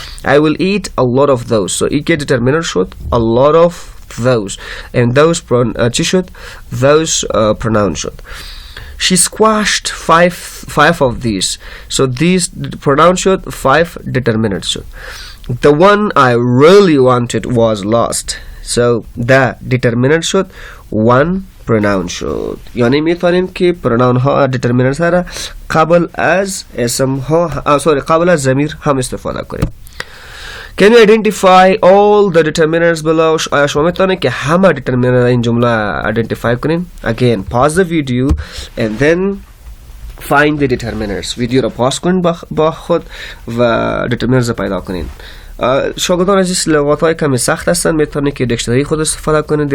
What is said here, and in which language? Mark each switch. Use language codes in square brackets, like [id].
[en] I will eat a lot of those. So [fa] ای که [en] determinant شد. A lot of those. And those [fa] چی شد؟ [en] Those pronoun شد. She squashed five of these. So these pronoun شد. 5 determinant شد. The one I really wanted was lost. So the determinant should one [fa] pronoun شد. یعنی میتونیم که pronoun ها determiners ها را قبل از اسم ها قبل از ضمیر هم استفاده کنیم. [en] Can you identify all the determiners below? [fa] آیا شما میتونید که همه [en] determiner این جمله identify کنین؟ Again, pause the video and then find the determiners. [fa] ویدیو را پاس کنین با خود و determiners را پیدا کنین. شاگردان عزیز لغات های کمی سخت هستن، میتونید که دیکشنری خود استفاده کنید.